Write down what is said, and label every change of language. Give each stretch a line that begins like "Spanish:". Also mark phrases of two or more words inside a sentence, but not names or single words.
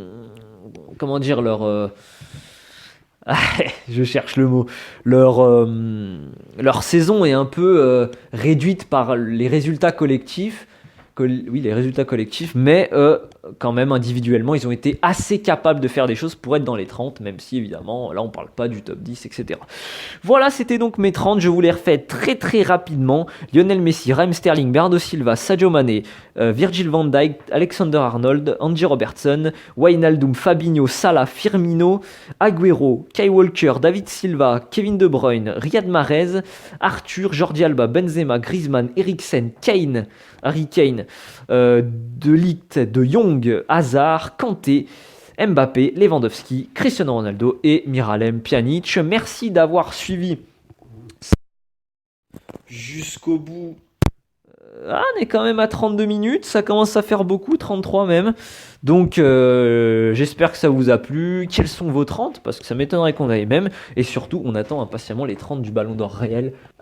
French: comment dire, je cherche le mot, leur saison est un peu réduite par les résultats collectifs, les résultats collectifs, mais quand même individuellement ils ont été assez capables de faire des choses pour être dans les 30, même si évidemment là on parle pas du top 10, etc. Voilà, c'était donc mes 30, je vous les refais très très rapidement. Lionel Messi, Raheem Sterling, Bernardo Silva, Sadio Mané, Virgil van Dijk, Alexander Arnold, Andy Robertson, Wijnaldum, Fabinho, Salah, Firmino, Agüero, Kyle Walker, David Silva, Kevin De Bruyne, Riyad Mahrez, Arthur, Jordi Alba, Benzema, Griezmann, Eriksen, Kane, Harry Kane, De Ligt, De Jong, Hazard, Kanté, Mbappé, Lewandowski, Cristiano Ronaldo et Miralem Pjanic. Merci d'avoir suivi jusqu'au bout. On est quand même à 32 minutes, ça commence à faire beaucoup, 33 même. Donc j'espère que ça vous a plu. Quels sont vos 30? Parce que ça m'étonnerait qu'on aille même. Et surtout, on attend impatiemment les 30 du Ballon d'Or réel.